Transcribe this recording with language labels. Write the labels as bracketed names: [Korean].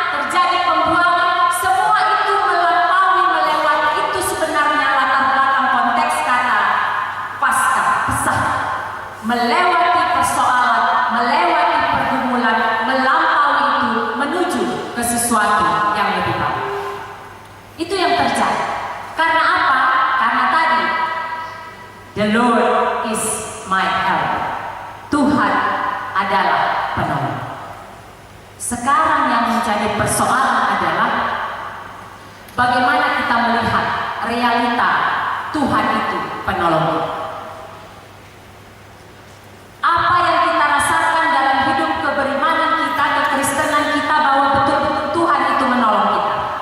[Indonesian] Terjadi pembuangan. Semua itu melampaui, melewati. Itu sebenarnya latar belakang konteks kata Paskah, pesah. Melewati persoalan, melewati pergumulan, melampaui itu menuju ke sesuatu yang lebih baik. Itu yang terjadi. Karena apa? Karena tadi, [English] the Lord is my help. [Indonesian] Tuhan adalah penolong. Sekarang yang menjadi persoalan adalah bagaimana kita melihat realita Tuhan itu penolong. Apa yang kita rasakan dalam hidup keberimanan kita, kekristenan kita, bahwa betul-betul Tuhan itu menolong kita.